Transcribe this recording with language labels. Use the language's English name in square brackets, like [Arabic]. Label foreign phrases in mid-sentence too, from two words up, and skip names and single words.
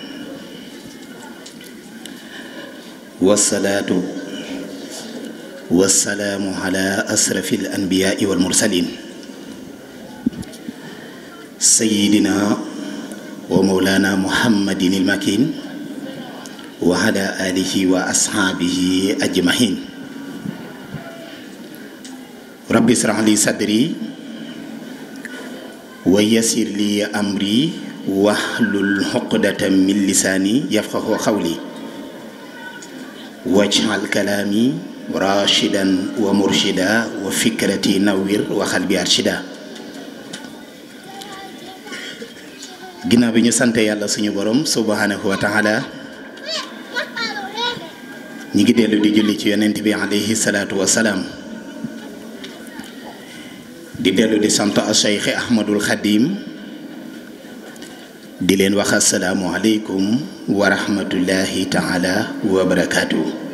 [Arabic] والصلاة والسلام على أشرف الأنبياء والمرسلين. سيدنا ومولانا محمد المكين وعلى آله وأصحابه أجمعين. رب اشرح لي صدري ويسر لي أمري واحلل عقدة من لساني يفقهوا قولي واجعل كلامي رشيدا ومرشدا وفكرتي نور وقلبي أرشدا. [Wolof] Ginnaaw bi ñu sante yàlla suñu borom [Arabic] سبحانه وتعالى, [Wolof] ñi ngi dellu di julli ci yonent bi [Arabic] عليه الصلاة والسلام, [Wolof] di dellu di sant a Cheikh Ahmadul Khadim, di leen wax [Arabic] السلام عليكم ورحمة الله تعالى وبركاته.